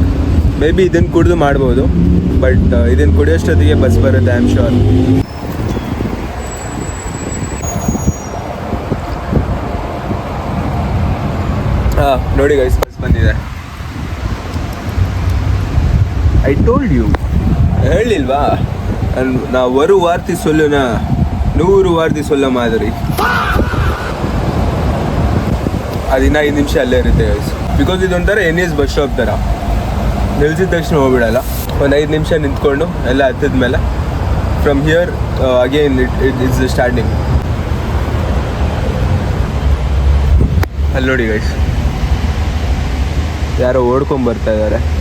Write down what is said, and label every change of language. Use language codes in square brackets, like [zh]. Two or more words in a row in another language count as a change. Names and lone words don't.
[en] may be [kn] ಇದನ್ನು ಕುಡಿದು ಮಾಡ್ಬೋದು, ಬಟ್ ಇದನ್ನು ಕುಡಿಯೋಷ್ಟೊತ್ತಿಗೆ ಬಸ್ ಬರುತ್ತೆ, [en] I am sure. [kn] ಹಾಂ ನೋಡಿ ಗೈಸ್, ಬಸ್ ಬಂದಿದೆ. [en] I told you, ಹೇಳಿಲ್ವಾ? [ta] ನಾ ஒரு வார்த்தை சொல்லுனா 100 வார்த்தை சொல்ல மாதிரி. [kn] ಅದಿನ್ನ 5 ನಿಮಿಷ ಅಲ್ಲೇ ಇರುತ್ತೆ ಗೈಸ್. ಬಿಕಾಸ್ ಇದೊಂಥರ NS [en] bus stop [kn] ಥರ. ನಿಲ್ಸಿದ ತಕ್ಷಣ ಹೋಗ್ಬಿಡಲ್ಲ. ಒಂದು 5 ನಿಮಿಷ ನಿಂತ್ಕೊಂಡು ಎಲ್ಲ ಹತ್ತಿದ ಮೇಲೆ [en] from here again it's the starting. [kn] ಅಲ್ಲಿ ನೋಡಿ ಗೈಸ್, ಯಾರೋ ಓಡ್ಕೊಂಡ್ ಬರ್ತಾ ಇದ್ದಾರೆ.